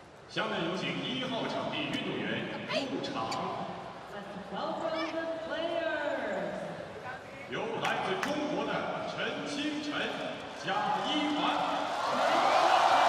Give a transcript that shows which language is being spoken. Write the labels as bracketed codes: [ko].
[zh] 下面有请1号场地运动员入场。 [en] Let's welcome the players. [zh] 由来自中国的陈清晨加一团。